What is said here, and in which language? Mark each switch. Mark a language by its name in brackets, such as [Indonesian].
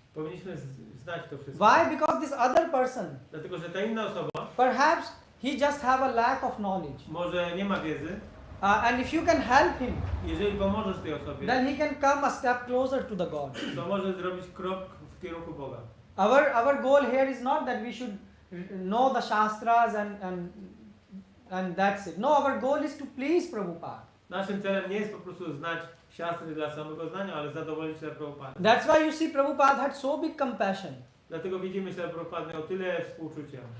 [Polish] Powinniśmy znać to wszystko. [English] Why? Because this other person, [Polish] Dlatego, że ta inna osoba [English] perhaps he just have a lack of knowledge. [Polish] może nie ma wiedzy. [English] And if you can help him, [Polish] Jeżeli pomożesz tej osobie, [English] then he can come a step closer to the God. [Polish] to może zrobić krok w kierunku Boga. [English] Our goal here is not that we should know the Shastras and that's it. No, our goal is to please Prabhupada. [Polish] Naszym celem nie jest po prostu znać siastry dla samego znania, ale zadowolić się Prabhupada. [English] That's why you see Prabhupada had so big compassion. [Polish] Dlatego widzimy, że Prabhupada miał tyle współczucia.